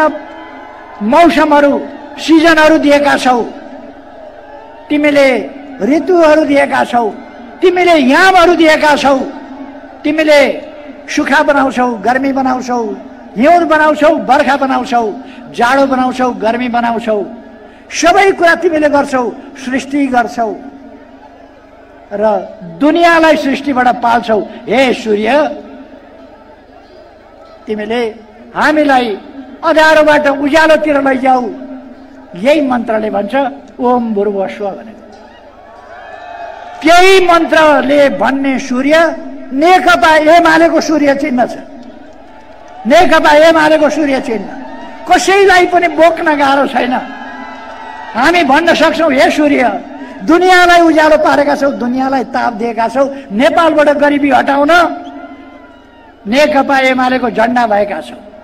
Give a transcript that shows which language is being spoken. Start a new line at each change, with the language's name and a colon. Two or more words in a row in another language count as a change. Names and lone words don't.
Nepali: मौसमहरू, सिजनहरू दिएका छौ, तिमीले ऋतुहरू दिएका छौ, तिमीले यामहरू दिएका छौ, तिमीले सुखा बनाउँछौ, गर्मी बनाउँछौ, हिउँद बनाउँछौ, बर्खा बनाउँछौ, जाडो बनाउँछौ, गर्मी बनाउँछौ, सबै कुरा तिमीले गर्छौ, सृष्टि गर्छौ र दुनियाँलाई सृष्टिबाट पाल्छौ। हे सूर्य, तिमीले हामीलाई अँध्यारोबाट उज्यालोतिर लैजाऊ। यही मन्त्रले भन्छ
Sanskrit: ओम भूर्भुवः स्वः
Nepali: भनेको। त्यही मन्त्रले भन्ने सूर्य नेकपा एमालेको सूर्य चिन्ह छ। नेकपा एमालेको सूर्य चिन्ह कसैलाई पनि बोक्न गाह्रो छैन। हामी भन्न सक्छौँ, हे सूर्य, दुनियाँलाई उज्यालो पारेका छौ, दुनियाँलाई ताप दिएका छौ, नेपालबाट गरिबी हटाउन नेकपा एमालेको झण्डा भएका छौ।